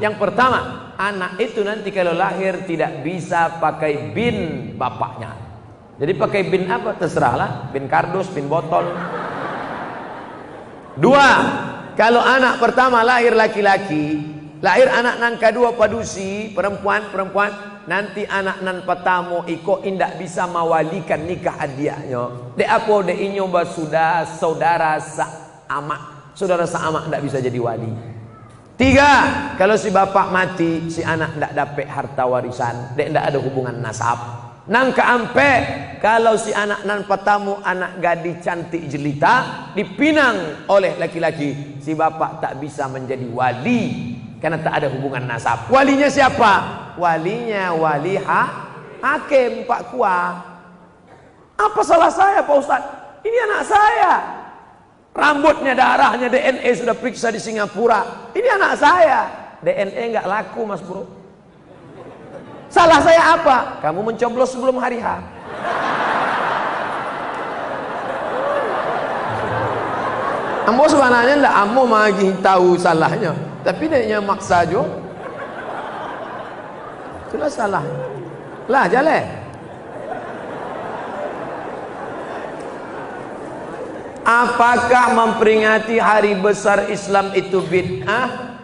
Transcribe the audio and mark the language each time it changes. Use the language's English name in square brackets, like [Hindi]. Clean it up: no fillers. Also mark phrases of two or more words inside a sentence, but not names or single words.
[Indonesian] Yang pertama, anak itu nanti kalau lahir tidak bisa pakai bin bapaknya. Jadi pakai bin apa? Terserahlah. Bin kardus, bin botol. [Minangkabau] 2, kalau anak pertama lahir laki-laki, lahir anak nan kedua padusi, perempuan, nanti anak nan pertama iko indak bisa mawalikan nikah adiaknya. Dek apa dek inyo sudah saudara amak, saudara amak ndak bisa jadi wali. 3, kalau si bapak mati, si anak ndak dapat harta warisan, dek ndak ada hubungan nasab. Nang keampe, kalau si anak nan pertama anak gadis cantik jelita dipinang oleh laki-laki, si bapak tak bisa menjadi wali karena tak ada hubungan nasab. [Indonesian] Walinya siapa? Walinya wali hakim Pak Kua. Apa salah saya Pak Ustaz? Ini anak saya. Rambutnya, darahnya, DNA sudah periksa di Singapura. Ini anak saya. DNA nggak laku Mas Bro. Salah saya apa? Kamu mencoblos sebelum hari H. [Minangkabau] Ambo sebenarnya ndak ambo magi tahu salahnya, tapi dia maksa jo. [Indonesian] Itulah salah. Lah jalan. Apakah memperingati hari besar Islam itu bid'ah?